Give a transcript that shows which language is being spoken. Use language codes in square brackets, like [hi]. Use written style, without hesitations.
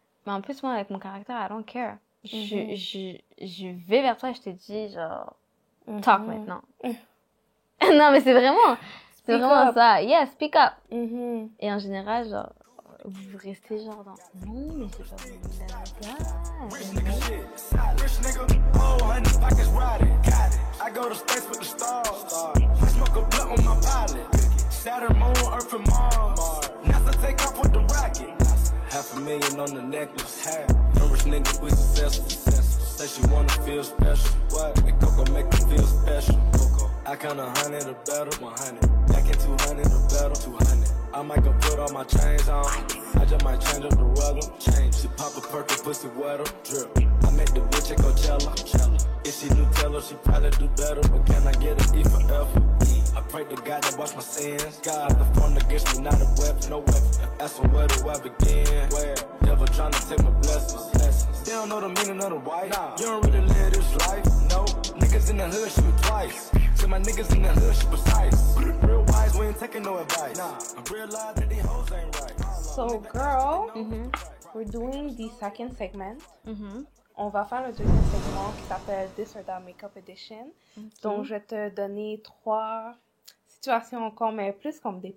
[fr] Mais en plus, moi, avec mon caractère, [en] I don't care. [fr] Je vais vers toi et je te dis, genre, talk maintenant. Non, mais c'est vraiment... C'est vraiment [en] up. [fr] ça. [en] Yeah, speak up. Mhm. [fr] Et en général, genre, vous restez genre dans non, mais j'ai pas voulu la [en] Rich nigga shit. Rich nigga, oh, honey, pockets riding. Got it. I go to space with the stars. I smoke a blunt with my pilot. Saturn, Moon, Earth, and Mars. NASA take off with the rocket. $500,000 on the necklace. No rich niggas, we successful. Say she wanna feel special. What? And Coco make her feel special. Coco. I count 100 or better. 100. Back in 200 or better. 200. I might go put all my chains on. I just might change up the weather. Change. She pop a perk and pussy wetter. Drip. I make the bitch at Coachella. If she Nutella, she probably do better. But can I get an E for effort? I pray to God that wash my sins. God, the front against me, not a weapon, no weapon. Ask them where do I begin? Where? Devil trying to take my blessings. They don't know the meaning of the white. Nah. You don't really live this life. No. Niggas in the hood shoot twice. See my niggas in the hood shoot precise. Real wise, we ain't taking no advice. Nah. I realize that these hoes ain't right. So, girl, Mhm. we're doing the second segment. Mhm. [fr] On va faire le deuxième segment qui s'appelle This or That Makeup Edition. Donc, je vais te donner 3 situations encore, mais plus comme des